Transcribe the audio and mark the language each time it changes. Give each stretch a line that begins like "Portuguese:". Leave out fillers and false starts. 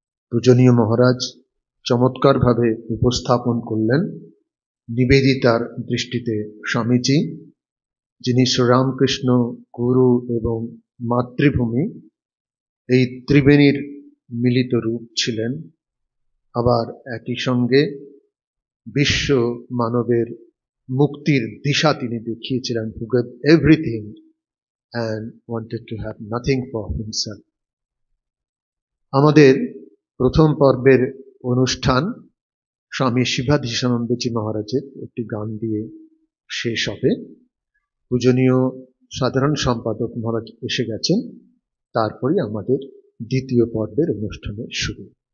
Bangla: পূজনীয় মহারাজ চমৎকারভাবে উপস্থাপন করলেন নিবেদিতার দৃষ্টিতে স্বামীজি, যিনি শ্রীরামকৃষ্ণ গুরু এবং মাতৃভূমি এই ত্রিবেণীর মিলিত রূপ ছিলেন। আবার একই সঙ্গে বিশ্ব মানবের মুক্তির দিশা তিনি দেখিয়েছিলেন,
English: who gave everything and wanted to have nothing for himself.
Bangla: আমাদের প্রথম পর্বের অনুষ্ঠান স্বামী শিবাধীশানন্দজি মহারাজের একটি গান দিয়ে শেষ হবে। পূজনীয় সাধারণ সম্পাদক মহারাজ এসে গেছেন, তারপরে আমাদের দ্বিতীয় পর্বের অনুষ্ঠানের শুরু।